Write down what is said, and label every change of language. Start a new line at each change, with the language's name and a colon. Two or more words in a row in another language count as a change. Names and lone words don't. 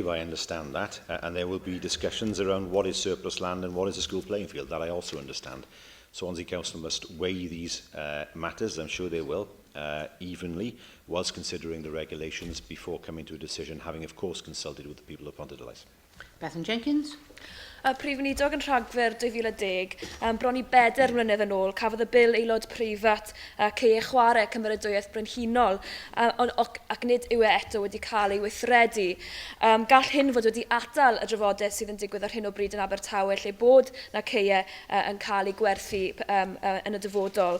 English: I understand that. And there will be discussions around what is surplus land and what is a school playing field. That I also understand. Swansea Council must weigh these matters, I'm sure they will, evenly, whilst considering the regulations before coming to a decision, having, of course, consulted with the people of Ponte de Lys. Bethan Jenkins.
Welsh: Prif Weinidog yn Rhagfyr 2010, bron I 4 mlynedd yn ôl, cafodd y bil aelod preifat ceir chwarae cymeradwyaeth brenhinol, ac nid yw eto wedi cael ei weithredu. Gall hyn fod wedi atal y drafodaeth sydd yn digwydd ar hyn o bryd yn Abertawe, lle bod na ceir yn cael ei gwerthu yn y dyfodol.